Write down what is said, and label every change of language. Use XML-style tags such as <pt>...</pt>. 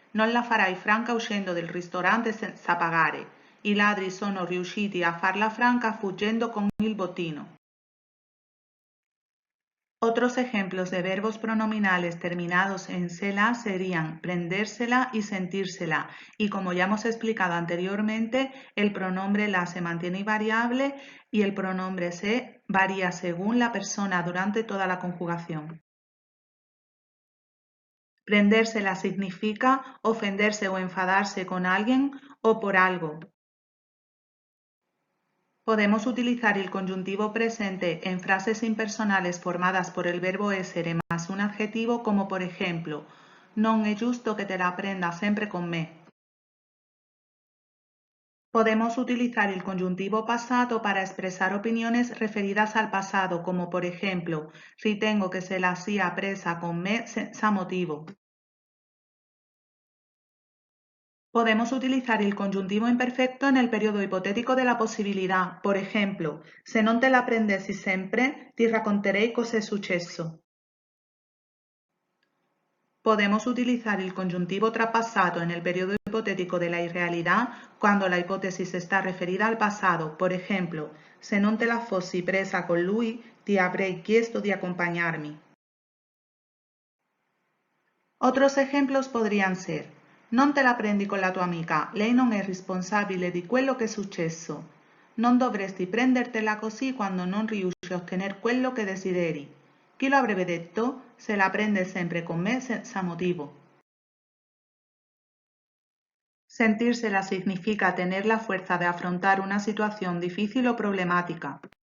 <it>Non la farai franca uscendo del ristorante senza pagare. I ladri sono riusciti a farla franca fuggendo con il bottino.</it> <es>Otros ejemplos de verbos pronominales terminados en sela serían prendérsela y sentírsela, y como ya hemos explicado anteriormente, el pronombre la se mantiene invariable y el pronombre se varía según la persona durante toda la conjugación. Prendérsela significa ofenderse o enfadarse con alguien o por algo. Podemos utilizar el conjuntivo presente en frases impersonales formadas por el verbo essere más un adjetivo como por ejemplo,</es> <it>non è giusto que te la aprendas sempre con me.</it> <es>Podemos utilizar el conjuntivo pasado para expresar opiniones referidas al pasado como por ejemplo,</es> <it>ritengo che se la sia presa con me senza motivo.</it> <es>Podemos utilizar el conjuntivo imperfecto en el periodo hipotético de la posibilidad. Por ejemplo,</es> <it>se non te la prendessi sempre, ti racconterei cos'è successo.</it> <es>Podemos utilizar el conjuntivo trapassato en el periodo hipotético de la irrealidad cuando la hipótesis está referida al pasado. Por ejemplo,</es> <it>se non te la fossi presa con lui, ti avrei chiesto di accompagnarmi.</it> <es>Otros ejemplos podrían ser,</es> <it>non te la prendi con la tua amica, lei non è responsabile di quello che è successo. Non dovresti prendertela così quando non riesci a ottener quello che desideri. Chi lo avrebbe detto? Se la prende sempre con me senza motivo.</it> <es>Sentírsela significa tener la fuerza de afrontar una situación difícil o problemática.</es>